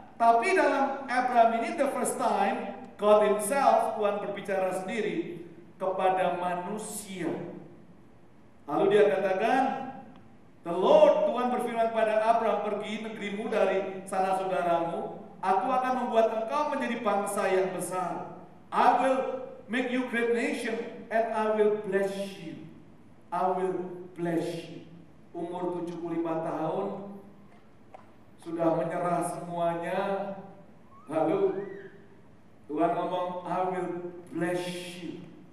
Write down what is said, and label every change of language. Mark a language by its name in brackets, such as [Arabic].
[Indonesian] Tapi dalam Abraham ini [English] the first time God himself, [Indonesian] Tuhan berbicara sendiri kepada manusia. Lalu dia katakan, [English] the Lord, [Indonesian] Tuhan berfirman kepada Abraham, pergi negerimu dari sanak saudaramu, aku akan membuat engkau menjadi bangsa yang besar. [English] I will make you great nation and I will bless you. I will bless you. [Indonesian] Umur 75 tahun, sudah menyerah semuanya. Lalu Tuhan ngomong, [English] I will bless you.